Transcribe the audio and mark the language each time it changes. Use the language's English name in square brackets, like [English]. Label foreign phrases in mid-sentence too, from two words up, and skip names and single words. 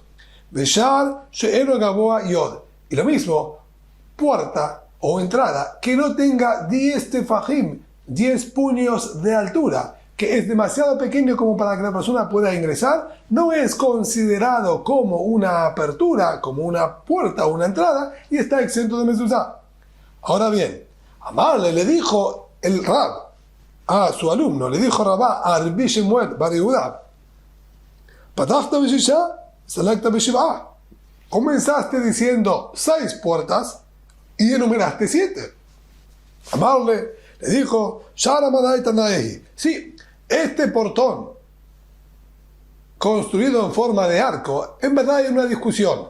[Hebrew] בשער שאינו גבוה עשרה, [Spanish] y lo mismo puerta o entrada que no tenga 10 tefajim, 10 puños de altura, que es demasiado pequeño como para que la persona pueda ingresar, no es considerado como una apertura, como una puerta o una entrada, y está exento de mezuzá. Ahora bien, Amarle le dijo el Rab a su alumno, le dijo Rabá a Rabbi Shemuel Bar Yehuda: [Hebrew] פתחת בשישה סיימת בשבעה. [Spanish] Comenzaste diciendo 6 puertas y enumeraste 7. Amarle le dijo: sí, este portón construido en forma de arco, en verdad hay una discusión.